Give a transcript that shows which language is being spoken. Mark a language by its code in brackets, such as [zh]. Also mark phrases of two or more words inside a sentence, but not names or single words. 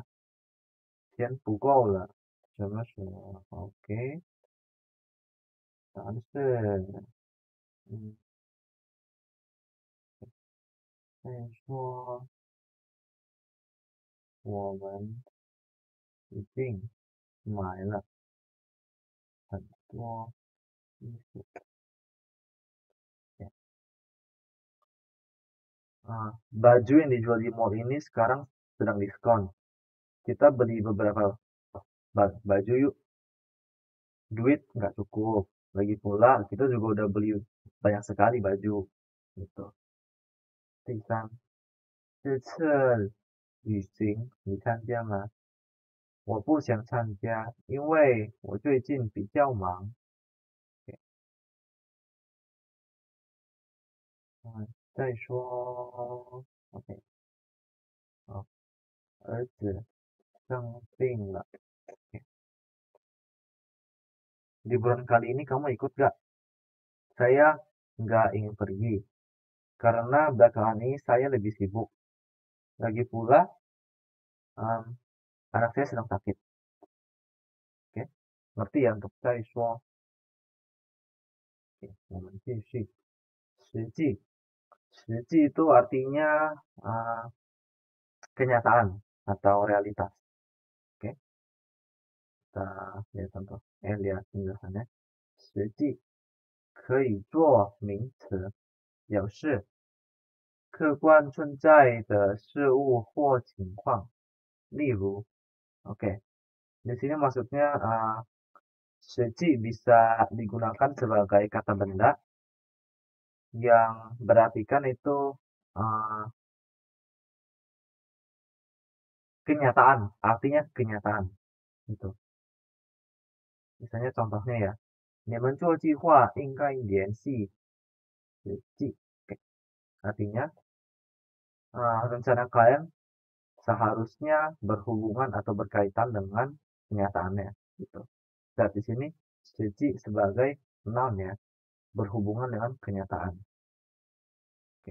[zh] 钱不够了，什么什么？OK，但是，嗯，再说我们已经买了很多衣服。 [id] Baju yang dijual di mall ini sekarang sedang diskon. Kita beli beberapa baju yuk. Duit nggak cukup. Lagi pula kita juga udah beli banyak sekali baju. Gitu. [zh] 第三，这次旅行你参加吗？我不想参加，因为我最近比较忙。再说，OK，好，儿子生病了。 [id] Liburan kali ini kamu ikut gak? Saya nggak ingin pergi, karena belakangan ini saya lebih sibuk. Lagi pula, anak saya sedang sakit. Oke, ngerti ya untuk saya so. Oke, [zh] 我们继续. 实际, 实际 [id] itu artinya kenyataan atau realitas. Oke, kita lihat contoh. Lihat penjelasannya. [zh] 实际可以做名词，表示客观存在的事物或情况。 [id] 例如 ，oke, di sini maksudnya seci bisa digunakan sebagai kata benda yang berartikan itu kenyataan, artinya kenyataan. Gitu. Misalnya contohnya ya, [zh] 你们做计划应该联系实际. [id] Oke. Artinya rencana kalian seharusnya berhubungan atau berkaitan dengan kenyataannya gitu. Dan di sini suci sebagai noun ya, berhubungan dengan kenyataan. Oke.